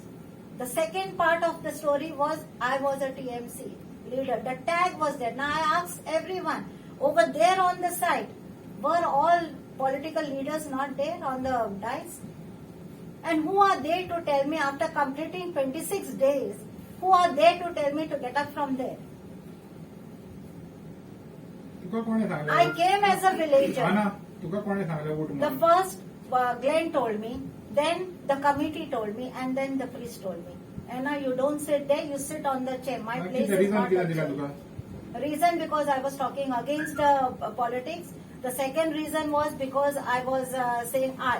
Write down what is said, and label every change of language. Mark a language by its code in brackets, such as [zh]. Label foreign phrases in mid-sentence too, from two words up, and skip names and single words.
[en] The second part of the story was I was a TMC leader. The tag was there. Now I asked everyone over there on the site, were all political leaders not there on the dais? And who are they to tell me after completing 26 days? Who are they to tell me to get up from there? [kok] तुका कोणे सांगलें? [en] I came as a villager. [kok] ना, तुका कोणे सांगलें वोट [en] The [kok] म्हणून? [en] first, Glenn told me, then the committee told me, and then the priest told me. And now you don't sit there, you sit on the chair. My place is not [kok] कितें [en] the [kok] दिला [en] chair. [kok] तुका? [en] Reason because I was talking against politics. The second reason was because I was saying I.